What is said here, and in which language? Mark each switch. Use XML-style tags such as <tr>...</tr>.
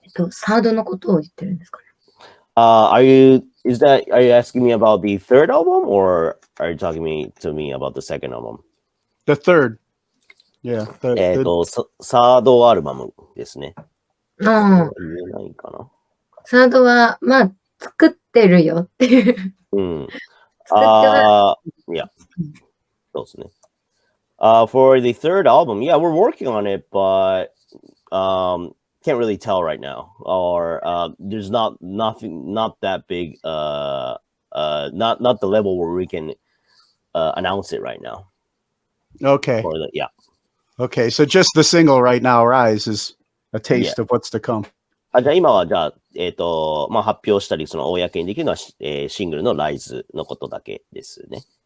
<ja>サードのことを言ってるんですかね。</ja> <en>Are you asking me about the third album, or are you talking to me about the second album? The third. Yeah.</en> <ja>サードアルバムですね。言えないかな。サードは、まあ、作ってるよっていう。 Yeah. そうですね。</ja> <en>For the third album, yeah, we're working on it, but can't really tell right now, or there's not that big, not the level where we can announce it right now. Okay. Yeah. Okay, so just the single right now, Rise, is a taste of what's to come.</en> <ja>じゃあ今はじゃあ発表したりその公にできるのは、シングルのライズのことだけですね。</ja>